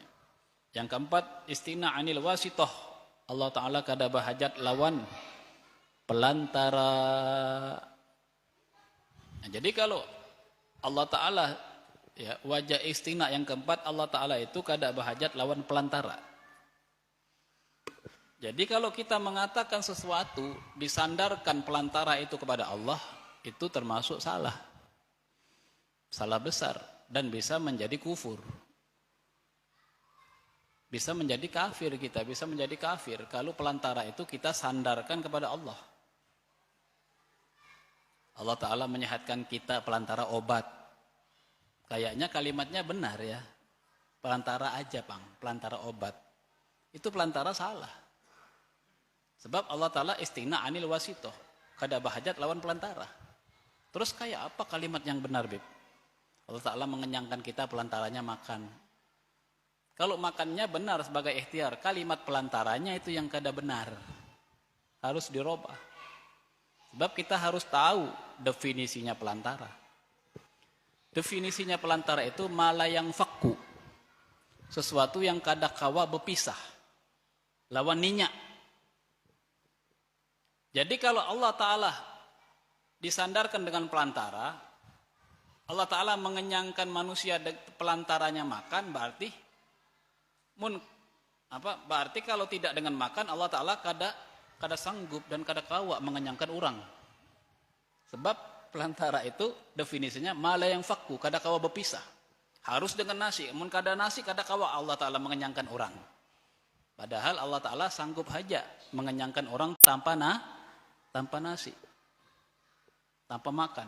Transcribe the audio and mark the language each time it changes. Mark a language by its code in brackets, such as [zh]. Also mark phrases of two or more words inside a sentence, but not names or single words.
[bjn] Yang keempat [ar] استغناء عن الواسطة, [bjn] Allah taala kada bahajat lawan pelantara. Nah, jadi kalau Allah taala ya, [ar] وجه استغناء [bjn] yang keempat, Allah taala itu kada bahajat lawan pelantara. [id] Jadi kalau kita mengatakan sesuatu disandarkan pelantara itu kepada Allah, itu termasuk salah. Salah besar dan bisa menjadi kufur. Bisa menjadi kafir kita, bisa menjadi kafir kalau pelantara itu kita sandarkan kepada Allah. Allah Ta'ala menyehatkan kita pelantara obat. Kayaknya kalimatnya benar ya. Pelantara aja Bang, pelantara obat. Itu pelantara salah. Sebab Allah Ta'ala [ar] استغناء عن الواسطة. [bjn] Kada bahajat lawan pelantara. [id] Terus kayak apa kalimat yang benar Bib? Allah Ta'ala mengenyangkan kita pelantaranya makan. Kalau makannya benar sebagai ikhtiar, kalimat pelantaranya itu yang kada benar. Harus dirubah. Sebab kita harus tahu definisinya pelantara. Definisinya pelantara itu [ar] ما لا ينفك. [bjn] Sesuatu yang kada kawa berpisah. Lawan ninya. [id] Jadi kalau Allah Ta'ala disandarkan dengan pelantara, Allah Ta'ala mengenyangkan manusia pelantaranya makan, berarti kalau tidak dengan makan Allah Ta'ala kada sanggup dan [bjn] kada kawa [id] mengenyangkan orang. Sebab pelantara itu definisinya [ar] ما لا ينفك, [bjn] kada kawa berpisah. Harus dengan nasi, mun kada nasi kada kawa Allah Ta'ala mengenyangkan orang. [id] Padahal Allah Ta'ala sanggup saja mengenyangkan orang tanpa nasi, tanpa makan.